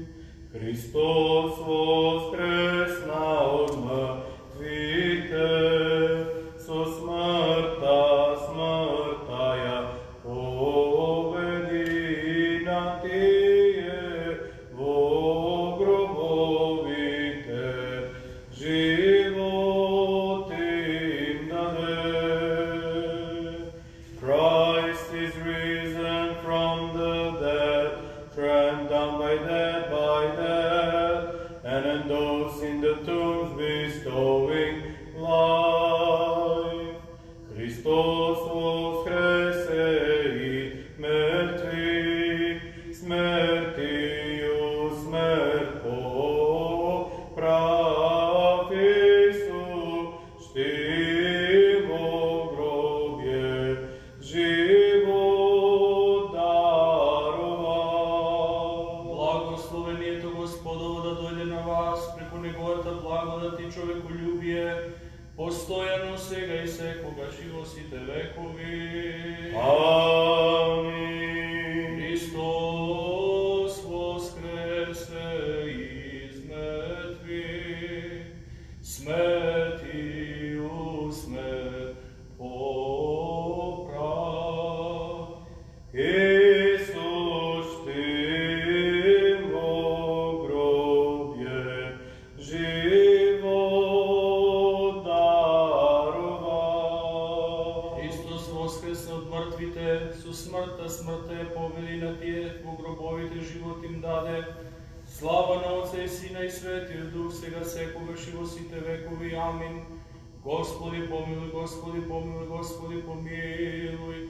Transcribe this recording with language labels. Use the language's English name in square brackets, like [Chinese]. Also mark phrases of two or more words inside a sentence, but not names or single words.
[Macedonian] Христос воскресна од мртвите, со смртта смртаја победи на тие во гробовите, живот им даде. [English] Christ is risen from the dead, trampled down by death, and enthroned in the tombs, bestowing life. [Church Slavic] Христос воскресе и мертвих, смертью смерть поправи, сущий во гробе живот даровал. [Macedonian] Благословението Господово да дојде на вас преку Неговата благодат и човеколюбие, постојано сега и секогаш и во сите векови. Амин. [Church Slavic] Христос воскресе из мертвих, смертью смерть поправ. Исус, Ты во гробе живот даровал. [Macedonian] Христос воскресе од мртвите, со смртта смртта ја победи на тие во гробовите, живот им даде. Слава на Отца и Сина и Светиот Дух, сега секогаш и во сите векови. Амин. Господи помилуј, Господи помилуј, Господи помилуј.